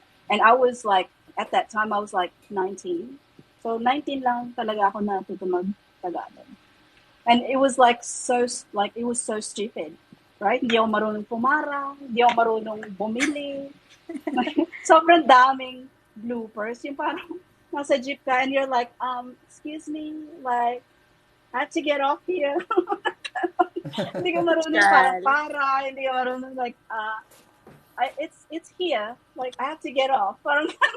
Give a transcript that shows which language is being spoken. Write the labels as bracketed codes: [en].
[en] And I was like, at that time, I was like 19. So, [tl] 19 lang talaga ako natuto mag-Tagalog. [en] And it was it was so stupid. Right? [tl] Hindi ako marunong pumarang, hindi ako marunong bumili. Sobrang daming bloopers. Yung parang nasa jeep ka [en] and you're like, excuse me, like, I have to get off here. [tl] Hindi ka marunong Chal. para, hindi ka marunong like, [en] it's here. Like, I have to get off. Parang,